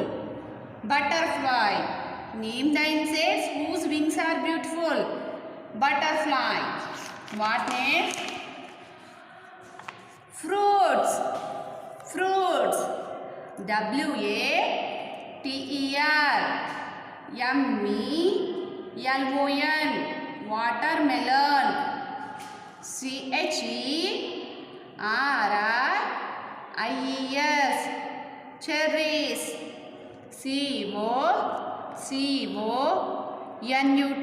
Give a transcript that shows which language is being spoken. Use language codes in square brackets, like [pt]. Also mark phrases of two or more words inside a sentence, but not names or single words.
[en] Butterfly. Name the insects whose wings are beautiful. Butterfly. What next? Fruits. Fruits. T-E-R. M-E-L-O-N. Watermelon. C-H-E-R-R-I-E-S. Cherries. C-O-C-O-N-U-T.